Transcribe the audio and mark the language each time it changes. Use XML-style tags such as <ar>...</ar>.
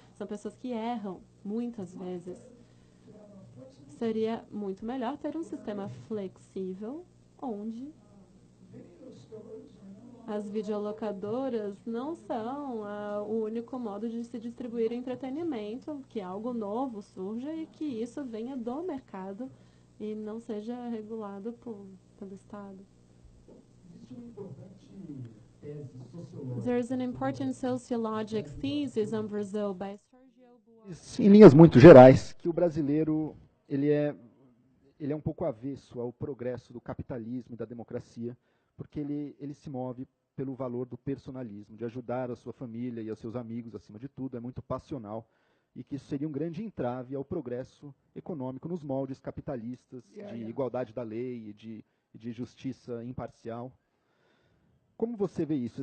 <pt>São pessoas que erram, muitas vezes. Seria muito melhor ter um sistema flexível, onde as videolocadoras não são o único modo de se distribuir entretenimento, que algo novo surja e que isso venha do mercado e não seja regulado pelo Estado.</pt> <en>There's an important sociologic thesis on Brazil by Sergio Buarque.</en> <pt>Em linhas muito gerais, que o brasileiro ele é um pouco avesso ao progresso do capitalismo e da democracia, porque ele se move pelo valor do personalismo, de ajudar a sua família e aos seus amigos, acima de tudo, é muito passional, e que isso seria um grande entrave ao progresso econômico nos moldes capitalistas, de igualdade da lei e de justiça imparcial. Como você vê isso?</pt>